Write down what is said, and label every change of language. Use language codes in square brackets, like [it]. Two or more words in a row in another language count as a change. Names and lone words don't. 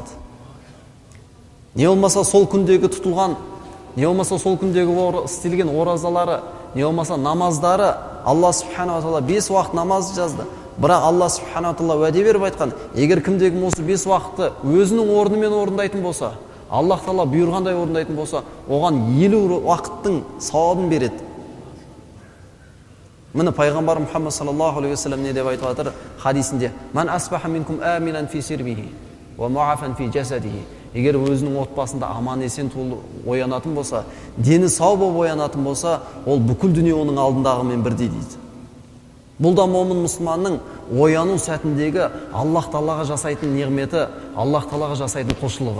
[kk] Не болмаса сол күндегі тұтылған, не болмаса сол күндегі істелген оразалары, не болмаса намаздары, Алла субханала тағала 5 уақыт намаз жазды. Бірақ Алла субханала тағала уәде беріп айтқан, егер кімдегі осы 5 уақытты өзінің орнымен орындайтын болса, Аллах тағала бұйырғандай орындайтын болса, оған 50 уақыттың сауабын береді. Міне пайғамбар Мұхаммад [ar] صلى الله عليه وسلم [kk] не деп айтып жатыр хадисінде: [ar] "من أصبح منكم آمنا في سربه ومعافى في جسده". [kk] Егер өзінің отбасында аман есен оянатын болса, дені сау болып оянатын болса, ол бүкіл дүние оның алдындағымен бірдей дейді. Бұл да момын мұсылманның ояну сәтіндегі Аллах Тағалаға жасайтын неғметі, Аллах Тағалаға жасайтын құлшылығы.